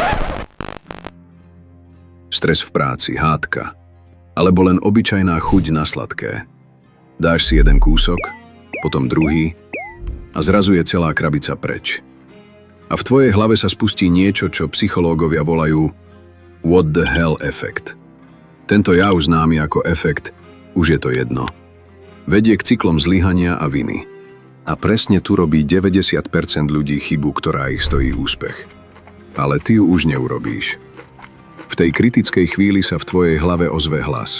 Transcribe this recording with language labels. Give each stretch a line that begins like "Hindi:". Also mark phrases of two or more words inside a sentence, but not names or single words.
Slovak: Stres v práci, hádka. Alebo len obyčajná chuť na sladké. Dáš si jeden kúsok, potom druhý a zrazu je celá krabica preč. A v tvojej hlave sa spustí niečo, čo psychológovia volajú
English: what the hell
Slovak: efekt. Tento jav známy ako efekt, už je to jedno. Vedie k cyklom zlyhania a viny. A presne tu robí 90% ľudí chybu, ktorá ich stojí úspech. Ale ty ju už neurobíš. V tej kritickej chvíli sa v tvojej hlave ozve hlas.